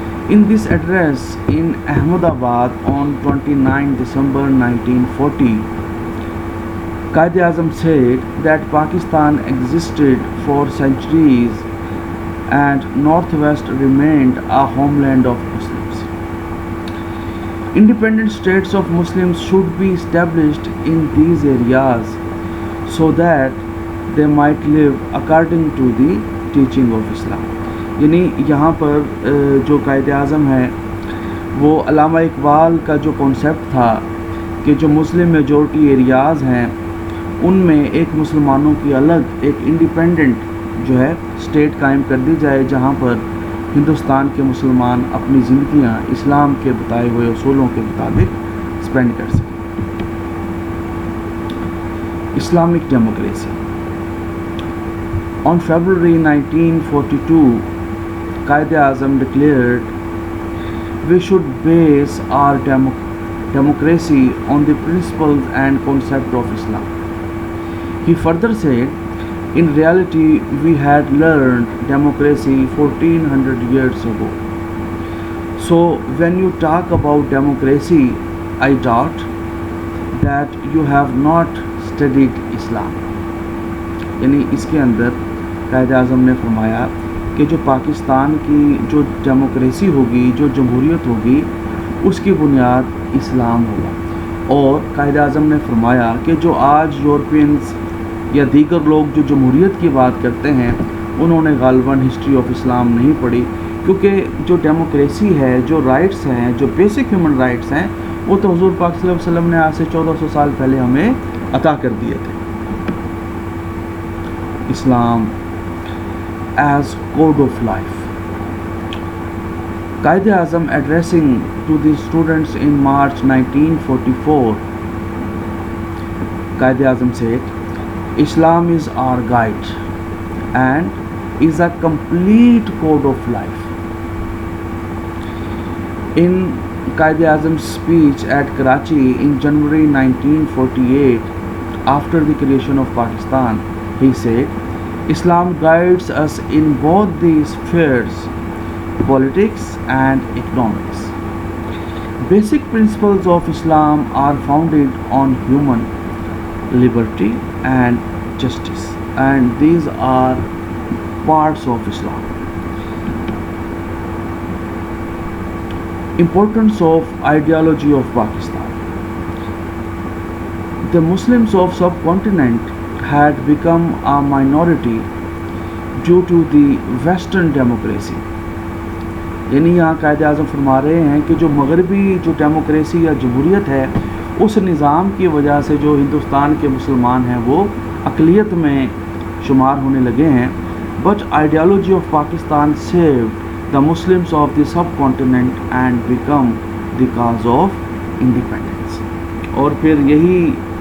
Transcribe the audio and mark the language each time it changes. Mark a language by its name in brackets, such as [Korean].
[English] In this address in Ahmedabad on 29 December 1940, Qaid Azam said that Pakistan existed for centuries and Northwest remained a homeland of Muslims. Independent states of Muslims should be established in these areas so that they might live according to the teaching of Islam. [Urdu] یعنی یہاں پر جو قائد اعظم ہے وہ علامہ اقبال کا جو concept تھا کہ جو مسلم میجورٹی ایریاز ہیں ان میں ایک مسلمانوں کی الگ ایک انڈیپینڈنٹ جو ہے اسٹیٹ قائم کر دی جائے جہاں پر ہندوستان کے مسلمان اپنی زندگیاں اسلام کے بتائے ہوئے اصولوں کے مطابق اسپینڈ کر سکیں۔ [English] Islamic democracy. On February 1942, Qaid Azam declared, we should base our democracy on the principles and concept of Islam. He further said, in reality, we had learned democracy 1400 years ago. So when you talk about democracy, I doubt that you have not studied Islam. [Urdu] یعنی اس کے اندر قائد اعظم نے فرمایا کہ جو پاکستان کی جو democracy ہوگی، جو جمہوریت ہوگی، اس کی بنیاد اسلام ہوگا۔ اور قائد اعظم نے فرمایا کہ جو آج یورپینز یا دیگر لوگ جو جمہوریت کی بات کرتے ہیں انہوں نے غالباً ہسٹری آف اسلام نہیں پڑھی، کیونکہ جو ڈیموکریسی ہے، جو رائٹس ہیں، جو بیسک ہیومن رائٹس ہیں، وہ تو حضور پاک صلی اللہ علیہ وسلم نے آج سے 1400 سال پہلے ہمیں عطا کر دیے تھے۔ [English] Islam as code of life. Qaid Azam addressing to the students in March 1944, Qaid Azam said, Islam is our guide and is a complete code of life. In Qaid Azam's speech at Karachi in January 1948, after the creation of Pakistan, he said, Islam guides us in both the spheres, politics and economics. Basic principles of Islam are founded on human liberty and justice, and these are parts of Islam. Importance of ideology of Pakistan. The Muslims of subcontinent had become a minority due to the Western democracy. [Urdu] یعنی یہاں قائد اعظم فرما رہے ہیں کہ جو مغربی جو democracy یا جمہوریت ہے اس نظام کی وجہ سے جو ہندوستان کے مسلمان ہیں وہ اقلیت میں شمار ہونے لگے ہیں. [English] But ideology of Pakistan saved the Muslims of the subcontinent and became the cause of independence. [Urdu] اور پھر یہی